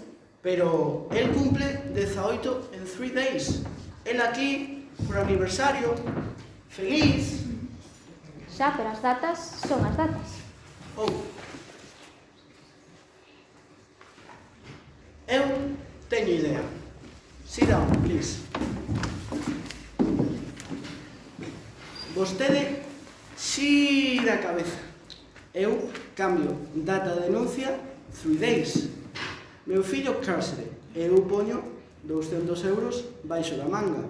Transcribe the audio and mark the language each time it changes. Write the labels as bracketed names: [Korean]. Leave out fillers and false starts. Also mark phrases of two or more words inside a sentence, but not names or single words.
[Spanish] Pero el cumple 18 en 3 days. El aquí, por aniversario, feliz. [Galician] Xa, pero as datas son as datas. Oh. Eu teño idea. [English] Sit down, please. [Galician] Vostede xira a cabeza. Eu cambio data de denuncia 3 days. Meu fillo cárcere. Eu poño 200 euros baixo da manga.